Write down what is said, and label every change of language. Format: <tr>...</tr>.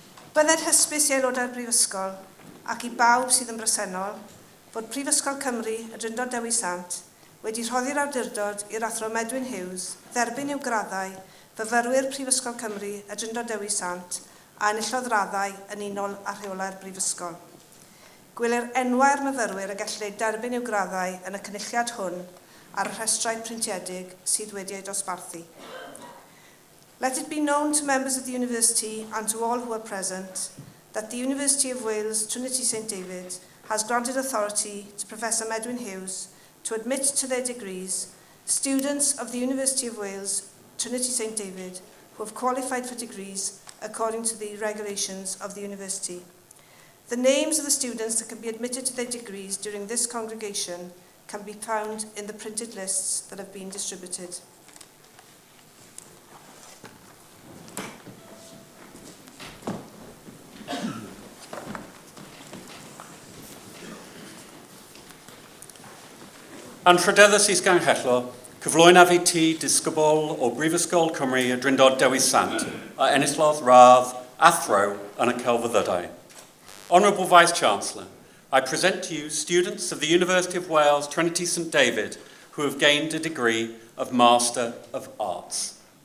<cy>Bydded hysbys i aelodau'r Brifysgol ac i bawb sydd yn bresennol fod Prifysgol Cymru y Drindod Dewi Sant wedi rhoddi'r awdurdod i'r athro Medwyn Hughes dderbyn i'w graddau fyfyrwyr Prifysgol Cymru y Drindod Dewi Sant a enillodd raddau yn unol a rheolau'r Brifysgol. Gwelir enwau'r myfyrwyr y gallai derbyn i'w graddau yn y cynulliad hwn ar y rhestrau printiedig sydd wedi ei dosbarthu.</cy> <en>Let it be known to members of the University and to all who are present that the University of Wales Trinity St David has granted authority to Professor Medwyn Hughes to admit to their degrees students of the University of Wales Trinity St David who have qualified for degrees according to the regulations of the university. The names of the students that can be admitted to their degrees during this congregation can be found in the printed lists that have been distributed.</en> <cy>Yn Rhydeddus is Ganghello, cyflwynaf I ti disgybl o Brifysgol Cymru y Drindod Dewi Sant a enillodd radd athro yn y celfyddydau.</cy> <en>Honourable Vice-Chancellor, I present to you students of the University of Wales Trinity St David who have gained a degree of Master of Arts.</en>